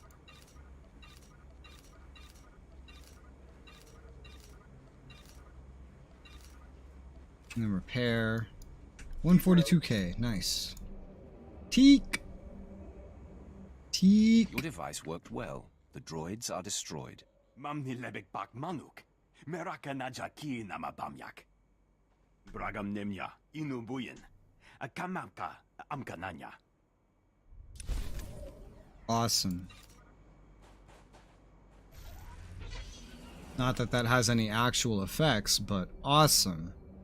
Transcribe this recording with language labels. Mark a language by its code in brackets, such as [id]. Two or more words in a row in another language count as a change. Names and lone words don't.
[en] And then repair. 142k, nice. Teak! Teak! Your device worked well. The droids are destroyed. Mamni lebek bak manuk. Meraka najaki namabamyak. Bragam nemya inubuyin. Akamamka amkananya. Awesome. Not that that has any actual effects, but awesome.